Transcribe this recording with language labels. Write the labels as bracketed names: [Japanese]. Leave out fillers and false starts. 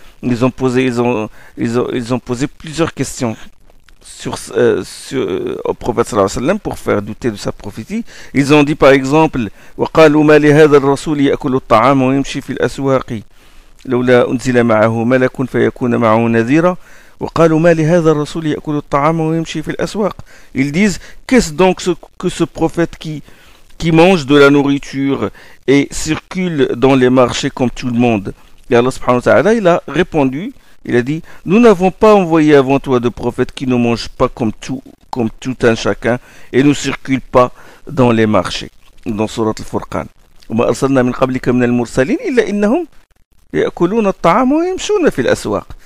[French] Ils ont posé plusieurs questions au prophète sallallahu alayhi wa sallam pour faire douter de sa prophétie. Ils ont dit par exemple [Arabic] وقالوا ما لهذا الرسول يأكل الطعام ويمشي في الأسواق لولا أنزل معه ملك فيكون معه نذيرا وقالوا ما لهذا الرسول يأكل الطعام ويمشي في الأسواق. [French] Ils disent qu'est-ce donc que ce prophète qui mange de la nourriture et circule dans les marchés comme tout le monde. Et Allah subhanahu wa ta'ala, il a répondu, il a dit, nous n'avons pas envoyé avant toi de prophète qui ne mange pas comme tout un chacun et ne circule pas dans les marchés. Dans Surat Al-Furqan. [Arabic] وما أرسلنا من قبلك من المرسلين إلا إنهم يأكلون الطعام ويمشون في الأسواق.